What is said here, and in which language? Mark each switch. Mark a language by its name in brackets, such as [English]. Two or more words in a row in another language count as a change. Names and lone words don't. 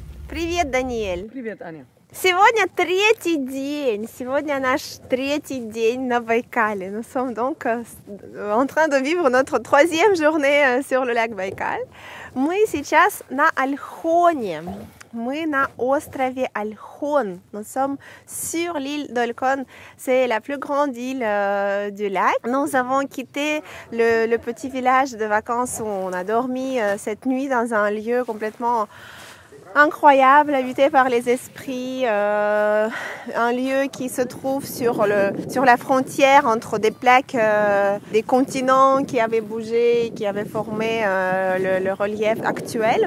[Russian] Привет, Даниэль. Привет, Аня. Сегодня третий день. Сегодня наш третий день на Байкале. [French] Nous sommes donc en train de vivre notre troisième journée sur le lac Байкал. [Russian] Мы сейчас на Ольхоне. Мы на острове Ольхон. [French] Nous sommes sur l'île d'Olkhon. C'est la plus grande île du lac. Nous avons quitté le petit village de vacances où on a dormi cette nuit dans un lieu complètement incroyable, habité par les esprits, un lieu qui se trouve sur la frontière entre des plaques, des continents qui avaient bougé, qui avaient formé le relief actuel.